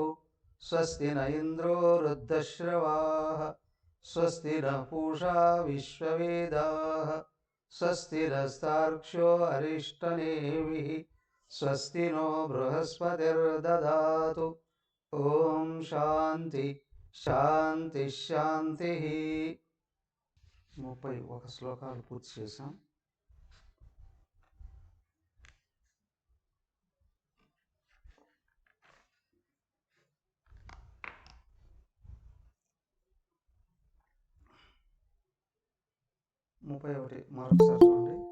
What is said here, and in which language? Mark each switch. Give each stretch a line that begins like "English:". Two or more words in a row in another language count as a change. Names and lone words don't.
Sanskrit: स्वस्ति न इन्द्रो वृद्धश्रवाः स्वस्ति नः पूषा विश्ववेदाः स्वस्ति नस्तार्क्ष्यो अरिष्टनेमिः स्वस्ति नो बृहस्पतिर्ददातु। ओम शांति శాంతి శాంతి।
Telugu: 31 శ్లోకాలు పూర్తి చేశాం. ఒకటి మరొకసారి చూడండి.